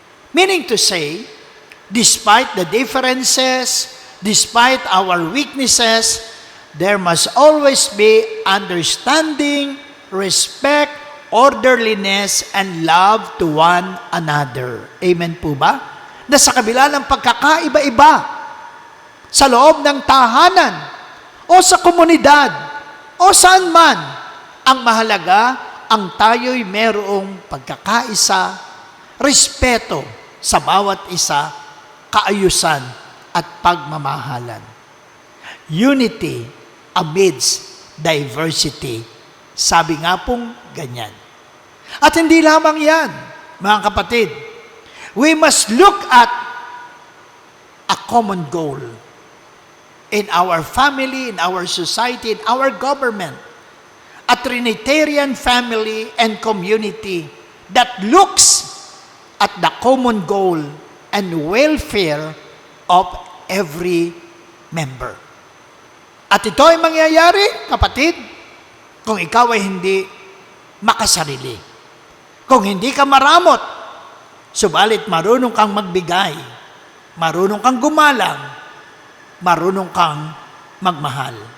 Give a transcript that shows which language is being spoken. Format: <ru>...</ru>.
<en>Meaning to say, despite the differences, despite our weaknesses, there must always be understanding, respect, orderliness, and love to one another.</en> <tl>Amen po ba? Na sa kabila ng pagkakaiba-iba, sa loob ng tahanan, o sa komunidad, o saan man, ang mahalaga, ang tayo'y merong pagkakaisa, respeto sa bawat isa, kaayusan at pagmamahalan.</tl> <en>Unity amidst diversity.</en> <tl>Sabi nga pong ganyan. At hindi lamang yan, mga kapatid.</tl> <en>We must look at a common goal in our family, in our society, in our government. A Trinitarian family and community that looks at the common goal and welfare of every member.</en> <tl>At ito ay mangyayari, kapatid, kung ikaw ay hindi makasarili. Kung hindi ka maramot, subalit marunong kang magbigay, marunong kang gumalang, marunong kang magmahal.</tl>